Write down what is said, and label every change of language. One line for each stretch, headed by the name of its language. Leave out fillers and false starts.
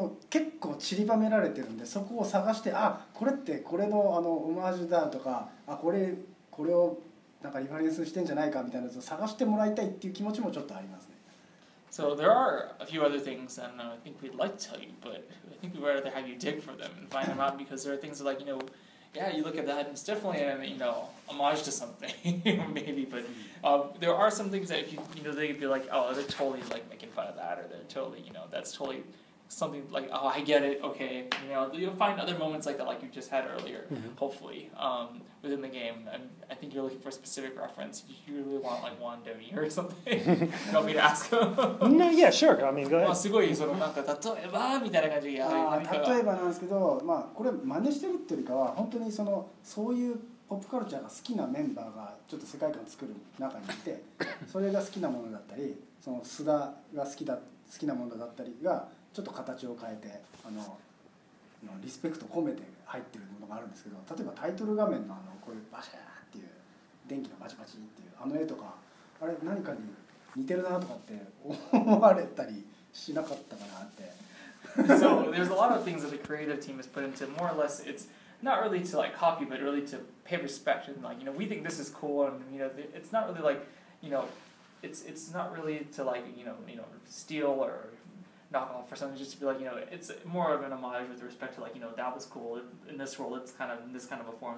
Japanese: 結構散りばめられてるんで、そこを探して、これってこれのオマージュだとか、これをなんかリファレンスしてんじゃないかみたいなやつを探してもらいたいっていう気持ちもちょっとありますね。
English: So there are a few other things, and I think we'd like to tell you, but I think we'd rather have you dig for them and find them out because there are things like yeah, you look at that and it's definitely an homage to something maybe, but there are some things that if they'd be like, oh, they're totally like making fun of that, or they're totally that's totally something like, oh, I get it, okay, you'll find other moments like that, like you just had earlier, hopefully, within the game. And I think you're looking for a specific reference. You really want like one Doni or something. You want me to ask him? No, yeah, sure. I mean, go ahead.
Japanese: すごいなんか例えばみたいな感じで例えばなんですけど、これ真似してるっていうよりかは本当にそういうポップカルチャーが好きなメンバーがちょっと世界観を作る中にいて、それが好きなものだったり、須田が好きなものだったりがちょっと形を変えてリスペクト込めて入ってるものがあるんですけど、例えばタイトル画面のこういうバシャーっていう電気のバチバチっていう絵とか、あれ何かに似てるなとかって思われたりしなかったかなって。
English: So there's a lot of things that the creative team has put into more or less. It's not really to like copy, but really to pay respect and like we think this is cool, and it's not really like it's not really to like steal or knock off for something, just to be like it's more of an homage with respect to like that was cool in this role, it's kind of in this kind of a form.